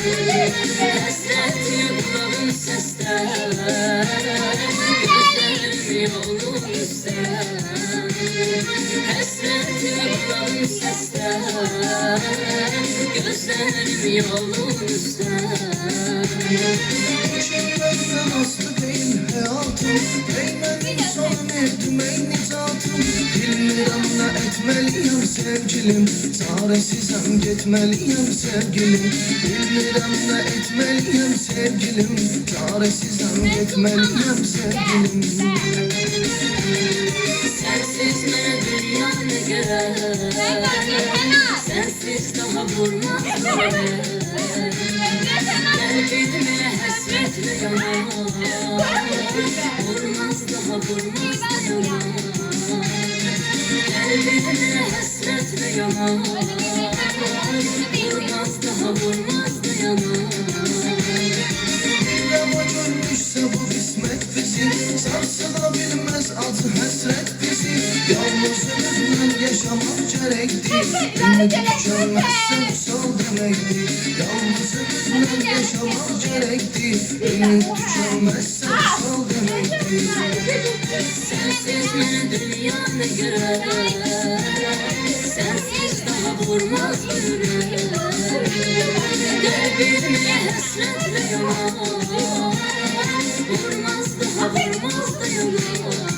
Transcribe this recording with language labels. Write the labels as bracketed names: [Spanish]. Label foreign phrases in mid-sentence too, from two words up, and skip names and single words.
[Turkish] Hasreti kulağım sesler, gözlerim yolun üstten. Hasreti kulağım sesler, gözlerim yolun üstten. Kimlerden aslı değil hayatım. Değmedim son ettim ey nicatım. [Azerbaijani] Bilmirəm nə etməliyəm sevgilim. Çaresizəm getməliyəm sevgilim. Bilmirəm nə etməliyəm sevgilim. Çaresizəm getməliyəm sevgilim. [Turkish] Sensiz ne dünya ne görer, sensiz daha vurmaz yürek. Derdime hasretle yanar, vurmaz daha vurmaz da yanar. Derdime hasretle yanar, vurmaz daha vurmaz da yanar. [Azerbaijani] Rava görmüşsə bu qismət bizi, sarsa da bilməz acı həsrət bizi. Yalnız özümdən yaşamaq gərəkdir. Ümid tükənməzsə vüsal deməkdir. Yalnız özümdən yaşamaq gərəkdir. Ümid tükənməzsə vüsal deməkdir. [Turkish] Sensiz ne dünya ne görer, sensiz daha vurmaz yürek. Derdime hasretle yanar, vurmaz daha vurmaz da yanar.